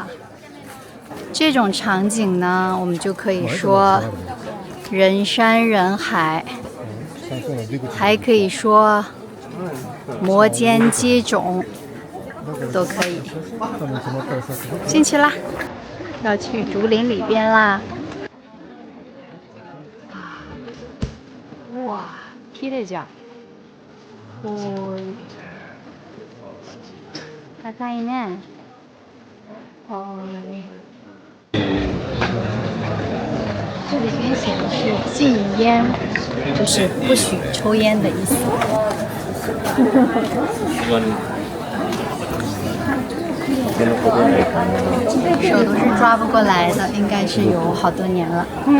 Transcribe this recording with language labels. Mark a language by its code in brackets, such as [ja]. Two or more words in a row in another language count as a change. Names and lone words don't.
[zh] 这种场景呢，我们就可以说人山人海，还可以说摩肩接踵，都可以。进去啦，要去竹林里边啦。哇， [ja] 綺麗じゃん。高いね。 [zh] 这里边写的是禁烟，就是不许抽烟的意思。手都是抓不过来的，应该是有好多年了。